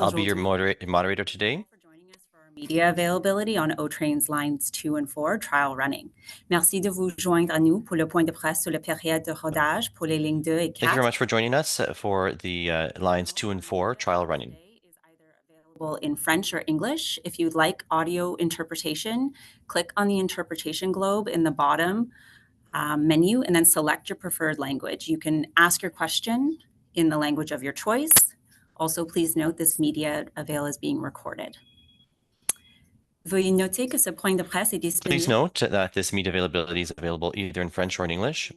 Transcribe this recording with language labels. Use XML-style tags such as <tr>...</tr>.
<en>I'll be your moderator today. For joining us for our media availability on O-Train's lines 2 and 4 trial running.</en> <fr>Merci de vous joindre à nous pour le point de presse sur la période de rodage pour les lignes 2 et 4.</fr> <en>Thank you very much for joining us for the lines 2 and 4 trial running. Is either available in French or English. If you'd like audio interpretation, click on the interpretation globe in the bottom menu and then select your preferred language. You can ask your question in the language of your choice. Also, please note this media avail is being recorded.</en> <fr>Veuillez noter que ce point de presse est disponible.</fr> <en>Please note that this media availability is available either in French or in English.</en>